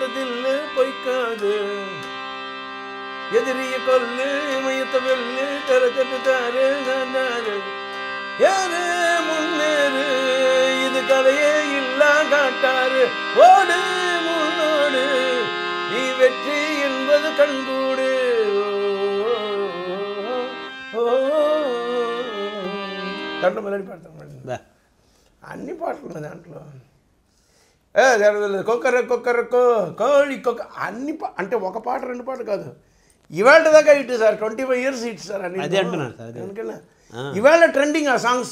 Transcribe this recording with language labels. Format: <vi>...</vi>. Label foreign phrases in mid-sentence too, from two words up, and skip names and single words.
<ta>தில்லு பொய்க்காது எதிரிய கொல்லு இமயத்த வெல்லு தரச்சட்டுத்தாரு நாரு யாரு முன்னேறு இது கதையே இல்ல காட்டாரு ஓடு முன்னோடு நீ வெற்றி என்பது கண்கூடு.</ta> <te>దాంట్లో మెలడీ పాడతాను. అన్ని పాటలు ఉన్నాయి దాంట్లో. కొక్కరక్కో కోడి కొక్క అన్ని అంటే ఒక పాట 2 పాటలు కాదు. ఇవాళ దాకా ఇటు సార్ 25 years ఇటు సార్ అని ఎందుకన్నా ఇవాళ ట్రెండింగ్ ఆ సాంగ్స్.</te>